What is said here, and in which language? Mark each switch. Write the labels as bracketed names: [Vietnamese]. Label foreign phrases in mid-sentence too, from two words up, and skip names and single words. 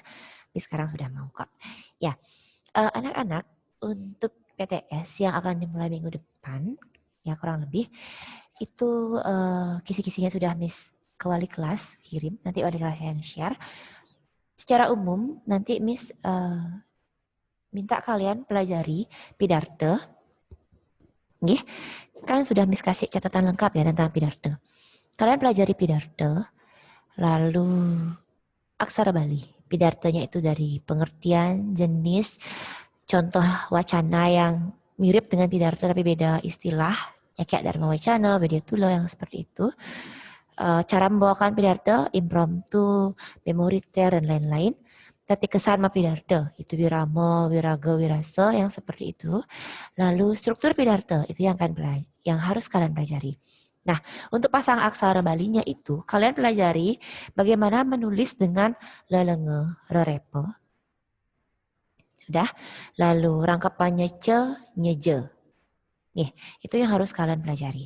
[Indonesian] Miss sekarang sudah mau kok. Ya, anak-anak untuk PTS yang akan dimulai minggu depan, ya kurang lebih, itu kisi-kisinya sudah Miss ke wali kelas kirim, nanti wali kelas yang share. Secara umum nanti Miss minta kalian pelajari Pidarte. Nggih, kan sudah Miss kasih catatan lengkap ya tentang Pidarte. Kalian pelajari Pidarte, lalu aksara Bali. Pidartenya itu dari pengertian, jenis, contoh wacana yang mirip dengan Pidarte tapi beda istilah. Ya kayak Dharma Wacana, Widyatula yang seperti itu. Cara membawakan Pidarte, impromptu, memoriter, dan lain-lain. Tati kesan Pidarte, itu wirama, wiraga, wirasa yang seperti itu. Lalu struktur Pidarte, itu yang harus kalian pelajari. Nah, untuk pasang aksara Balinya itu, kalian pelajari bagaimana menulis dengan lelenge, rerepe. Sudah? Lalu rangkapannya ce, nyeje. Nih, itu yang harus kalian pelajari.